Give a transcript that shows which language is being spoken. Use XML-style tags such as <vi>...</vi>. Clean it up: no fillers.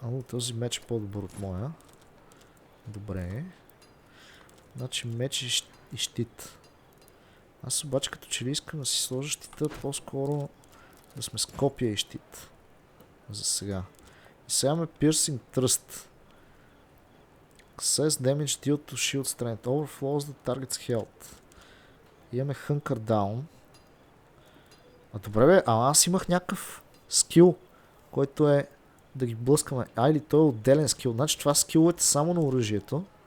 <bg>Този меч е по-добър от моя. Добре. Значи меч и щит. Аз обаче като че ли искам да си сложа щита, по-скоро да сме с копия и щит. За сега. И сега ме piercing thrust.</bg> <en>Access damage deal to shield strength. Overflows the target's health.</en> <bg>Имаме hunker down. Добре бе, аз имах някакъв скил, който е да ги блъскаме. Или той е отделен скил. Значи това скиловете само на оръжието.</bg>